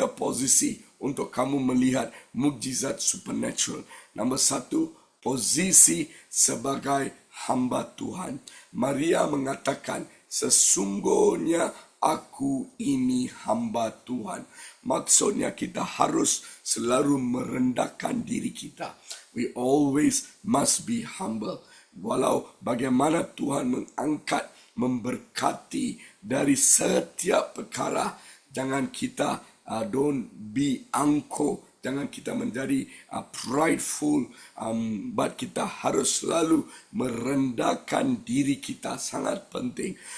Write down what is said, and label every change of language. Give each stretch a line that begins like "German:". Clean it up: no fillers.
Malay: 3 posisi untuk kamu melihat mukjizat supernatural. Nombor 1, posisi sebagai hamba Tuhan. Maria mengatakan, sesungguhnya aku ini hamba Tuhan. Maksudnya kita harus selalu merendahkan diri kita.
English: We always must be humble.
Malay: Walau bagaimana Tuhan mengangkat, memberkati dari setiap perkara, jangan kita
English: don't be
Malay: angkuh, jangan kita menjadi prideful, but kita harus selalu merendahkan diri kita. Sangat penting.